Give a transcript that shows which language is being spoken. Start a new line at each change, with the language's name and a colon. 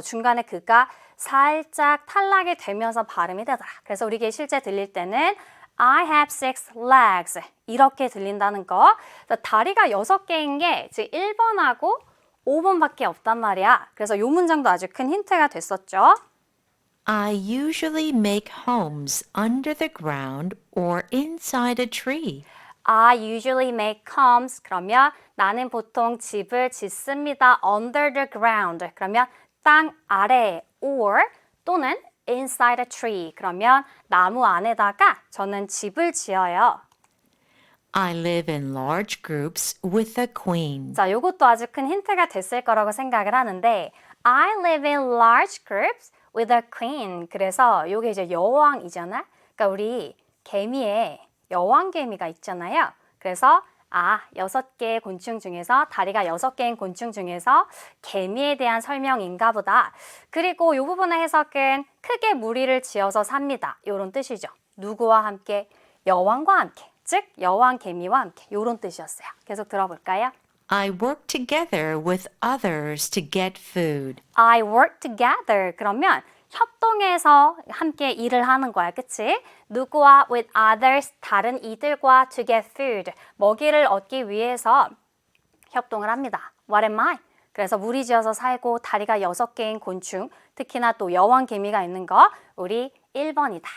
Korean: 중간에 그가 살짝 탈락이 되면서 발음이 되더라. 그래서 우리에게 실제 들릴 때는
English: I have 6 legs
Korean: 이렇게 들린다는 거. 다리가 6개인 게 지금 1번하고 5번밖에 없단 말이야. 그래서 이 문장도 아주 큰 힌트가 됐었죠.
English: I usually make homes under the ground or inside a tree. I usually make homes.
Korean: 그러면 나는 보통 집을 짓습니다.
English: Under the ground.
Korean: 그러면 땅 아래에 or 또는
English: inside a tree.
Korean: 그러면 나무 안에다가 저는 집을 지어요.
English: I live in large groups with a queen.
Korean: 자, 요것도 아주 큰 힌트가 됐을 거라고 생각을 하는데
English: I live in large groups with a queen.
Korean: 그래서 요게 이제 여왕이잖아. 그러니까 우리 개미에 여왕 개미가 있잖아요. 그래서 6개의 곤충 중에서 다리가 6개인 곤충 중에서 개미에 대한 설명인가 보다. 그리고 이 부분의 해석은 크게 무리를 지어서 삽니다. 이런 뜻이죠. 누구와 함께? 여왕과 함께. 즉 여왕 개미와 함께. 이런 뜻이었어요. 계속 들어볼까요?
English: I work together with others to get food. I work together.
Korean: 그러면 협동해서 함께 일을 하는 거야. 그치? 누구와
English: with others,
Korean: 다른 이들과
English: to get food,
Korean: 먹이를 얻기 위해서 협동을 합니다.
English: What am I?
Korean: 그래서 무리지어서 살고 다리가 6개인 곤충, 특히나 또 여왕 개미가 있는 거 우리 1번이다.